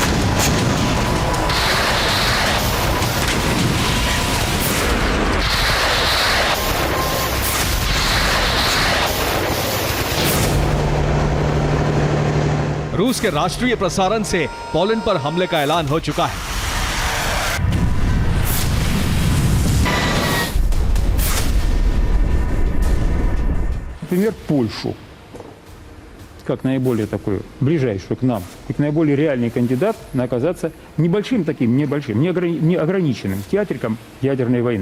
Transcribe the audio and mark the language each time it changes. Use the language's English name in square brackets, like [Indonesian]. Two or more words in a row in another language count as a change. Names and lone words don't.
[Hindi] रूस के राष्ट्रीय प्रसारण से पोलैंड पर हमले का ऐलान हो चुका है। [Russian] Например, Польшу, как наиболее такой ближайшую к нам, как наиболее реальный кандидат на оказаться небольшим таким, не ограниченным театриком ядерной войны.